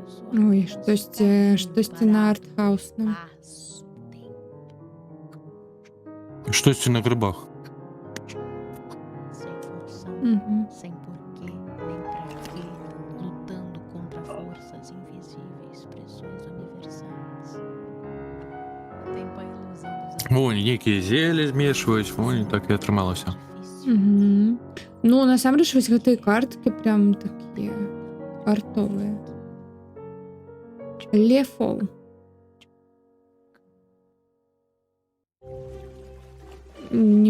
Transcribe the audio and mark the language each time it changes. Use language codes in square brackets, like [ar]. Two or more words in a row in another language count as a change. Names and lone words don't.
[be] Ой, штосьці на артхаусным. Штосьці на грибах. Мгм. [pt] Sem porquê, nem pra quê, lutando contra forças invisíveis, pressões universais. Tempo a ilusão dos [be] Вон, нейкія зелі змешваюць, вон, так і атрымалася. Мгм. Ну, насамрэч, вось гэтыя карткі прям такія артовыя. Лефол. Не